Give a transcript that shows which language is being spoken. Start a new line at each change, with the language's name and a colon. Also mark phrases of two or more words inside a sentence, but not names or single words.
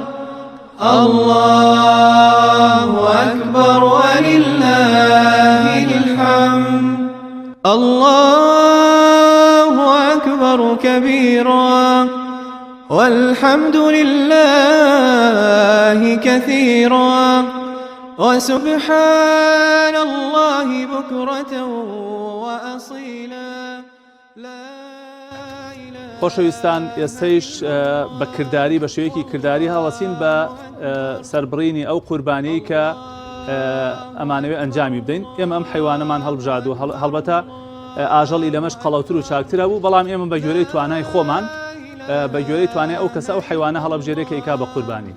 Arabic: الله أكبر ولله الحمد الله أكبر كبيرا والحمد لله كثيرا وسبحان الله بكرة وأصيلا لا إله.
Central Kurdish: خۆشەویستان ئێستەیش بە کردداری بە شێوەیەکی کردداری هەڵەسین بە سەربڕینی ئەو قوربانەی کە ئەمانەوێ ئەنجامی بدەین. ئێمە ئەم حیوانەمان هەڵبژاد و هەڵبەتە ئاژەڵی لەمەش قەڵەوتر و چاکترە بوو بەڵام ئێمە بە گوێرەی توانای خۆمان بە گوێرەی توانێت ئەو کەسە ئەو حیوانە هەڵەبژێرێکە ئیکا بە قوربانی.